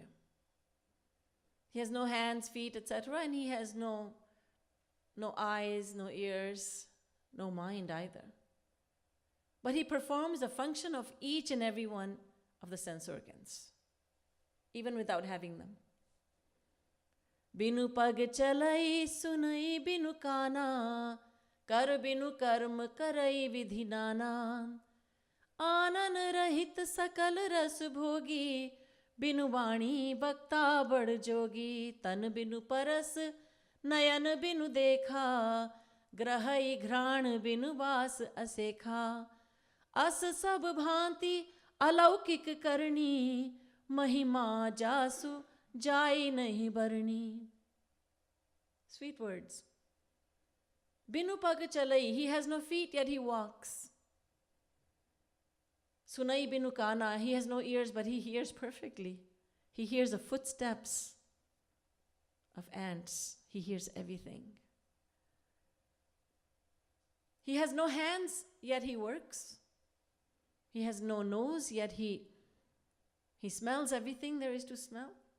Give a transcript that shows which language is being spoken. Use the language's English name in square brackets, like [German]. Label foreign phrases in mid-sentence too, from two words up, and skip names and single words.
[English] He has no hands, feet, etc. And he has no eyes, no ears, no mind either. But he performs the function of each and every one of the sense organs, even without having them. [Awadhi] बिनु पग चलै सुनै बिनु काना, कर बिनु कर्म करै विधि नाना, आनन रहित सकल रस भोगी, बिनु बानी बकता बड़ जोगी, तन बिनु परस नयन बिनु देखा, ग्रहै घ्राण बिनु वास असेखा, अस सब भांति अलौकिक करनी, महिमा जासु जाई नहीं बरनी. [English] Sweet words. [Awadhi] बिनु पग चलै, [English] he has no feet yet he walks. [Awadhi] सुनै बिनु काना, [English] he has no ears but he hears perfectly. He hears the footsteps of ants. He hears everything. He has no hands, yet he works. He has no nose, yet he smells everything there is to smell.